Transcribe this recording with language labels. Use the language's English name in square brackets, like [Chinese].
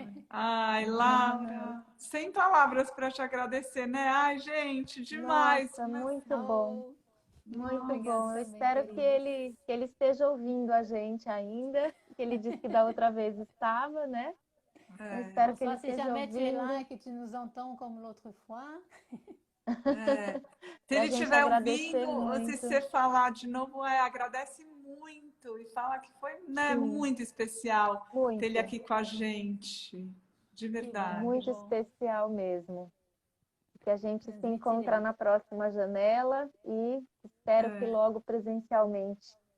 [Portuguese] Ai, Laura, sem palavras para te agradecer, né? Ai, gente, demais. Nossa, muito bom. Muito Obrigada bom. Eu também, espero que ele esteja ouvindo a gente ainda, que ele disse que da outra vez estava, né? Eu espero que ele esteja ouvindo. [French] Que tu nous entends comme l'autre fois. [Portuguese] Se ele estiver ouvindo, ou se você falar de novo, agradece muito e fala que foi muito especial ter ele aqui com a gente, de verdade. Muito especial mesmo. Que a gente se encontra na próxima janela e espero que logo presencialmente.